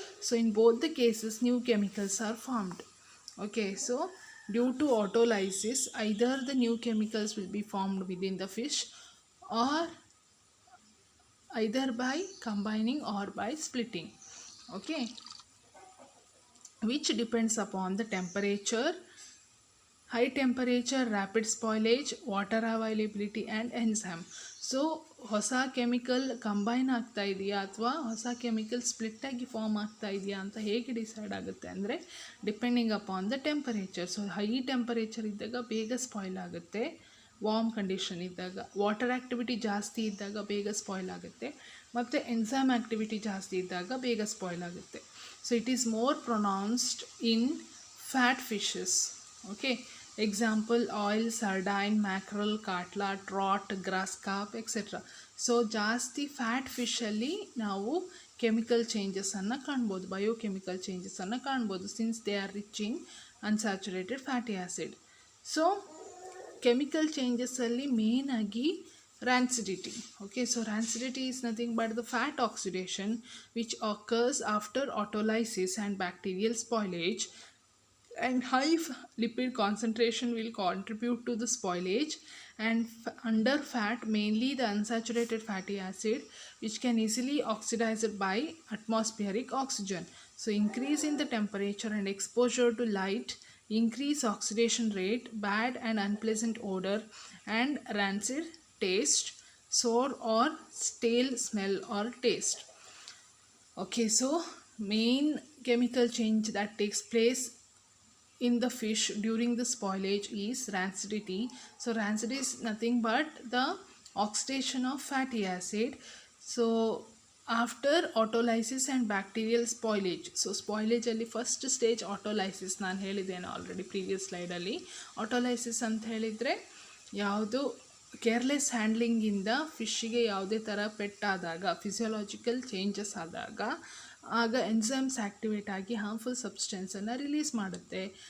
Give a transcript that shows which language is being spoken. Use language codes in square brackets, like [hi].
[en] So in both the cases new chemicals are formed. Okay, so due to autolysis either the new chemicals will be formed within the fish or either by combining or by splitting, okay, which depends upon the temperature, high temperature, rapid spoilage, water availability and enzyme. [kn] So ಹೊಸ chemical combine ಆಗ್ತಾ ಇದೆಯಾ ಅಥವಾ ಹೊಸ chemical ಸ್ಪ್ಲಿಟ್ಟಾಗಿ form ಆಗ್ತಾ ಇದೆಯಾ ಅಂತ ಹೇಗೆ decide ಆಗುತ್ತೆ ಅಂದರೆ [en] Depending upon the temperature. [kn] So high temperature ಇದ್ದಾಗ ಬೇಗ ಸ್ಪಾಯ್ಲ್ ಆಗುತ್ತೆ, ವಾರ್ಮ್ ಕಂಡೀಷನ್ ಇದ್ದಾಗ, ವಾಟರ್ ಆ್ಯಕ್ಟಿವಿಟಿ ಜಾಸ್ತಿ ಇದ್ದಾಗ ಬೇಗ ಸ್ಪಾಯ್ಲ್ ಆಗುತ್ತೆ, ಮತ್ತು ಎನ್ಸೈಮ್ ಆ್ಯಕ್ಟಿವಿಟಿ ಜಾಸ್ತಿ ಇದ್ದಾಗ ಬೇಗ ಸ್ಪಾಯ್ಲ್ ಆಗುತ್ತೆ. [en] So it is more pronounced in fat fishes, okay, example oil, sardine, mackerel, catla, trout, grass carp etcetera. [kn] So ಜಾಸ್ತಿ ಫ್ಯಾಟ್ ಫಿಶಲ್ಲಿ ನಾವು ಕೆಮಿಕಲ್ ಚೇಂಜಸನ್ನು ಕಾಣ್ಬೋದು, ಬಯೋಕೆಮಿಕಲ್ ಚೇಂಜಸನ್ನು ಕಾಣ್ಬೋದು, [en] Since they are rich in unsaturated fatty acid. [kn] So chemical ಚೇಂಜಸಲ್ಲಿ ಮೇನಾಗಿ rancidity. [en] Okay, so rancidity is nothing but the fat oxidation which occurs after autolysis and bacterial spoilage, and high lipid concentration will contribute to the spoilage, and under fat mainly the unsaturated fatty acid which can easily oxidized by atmospheric oxygen. So increase in the temperature and exposure to light increase oxidation rate, bad and unpleasant odor, and rancid taste, sour or stale smell or taste. Okay, so main chemical change that takes place in the fish during the spoilage is rancidity. So rancid is nothing but the oxidation of fatty acid. So after autolysis and bacterial spoilage, so spoilage [kn] ಅಲ್ಲಿ first stage ಆಟೋಲೈಸಿಸ್, ನಾನು ಹೇಳಿದ್ದೇನೆ already previous ಸ್ಲೈಡಲ್ಲಿ. ಆಟೋಲೈಸಿಸ್ ಅಂತ ಹೇಳಿದರೆ ಯಾವುದು careless ಹ್ಯಾಂಡ್ಲಿಂಗಿಂದ ಫಿಶ್ಶಿಗೆ ಯಾವುದೇ ಥರ ಪೆಟ್ಟಾದಾಗ, physiological changes ಆದಾಗ ಆಗ ಎನ್ಸೈಮ್ಸ್ ಆ್ಯಕ್ಟಿವೇಟ್ ಆಗಿ ಹಾರ್ಮ್ಫುಲ್ ಸಬ್ಸ್ಟೆನ್ಸನ್ನು ರಿಲೀಸ್ ಮಾಡುತ್ತೆ.